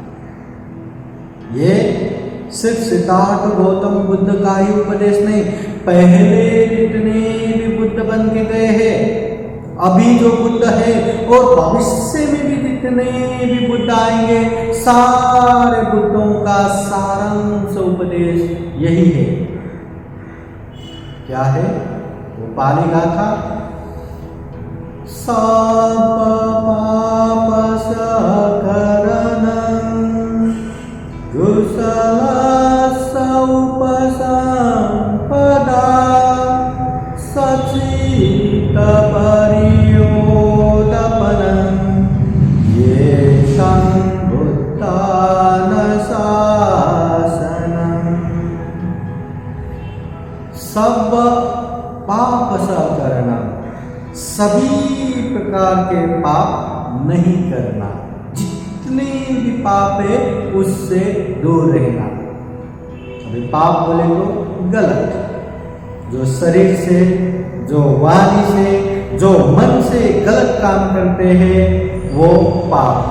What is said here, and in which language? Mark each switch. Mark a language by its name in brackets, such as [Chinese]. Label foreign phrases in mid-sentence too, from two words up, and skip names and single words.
[Hindi] ये सिर्फ सिद्धार्थ गौतम बुद्ध का ही उपदेश नहीं, पहले जितने भी बुद्ध बन के गए हैं, अभी जो बुद्ध है और भविष्य में भी जितने भी बुद्ध आएंगे, सारे बुद्धों का सारांश उपदेश यही है। क्या है वो पाली गाथा? [Pali] सब पाप सकरणं कुशल उपसंपदा सचित परियोदपनं येषं बुद्धानुशासनम्। सब पाप सकरणं, [Hindi] सभी प्रकार के पाप नहीं करना, जितने भी पाप है उससे दूर रहना। अभी पाप बोले तो गलत, जो शरीर से, जो वाणी से, जो मन से गलत काम करते हैं वो पाप है।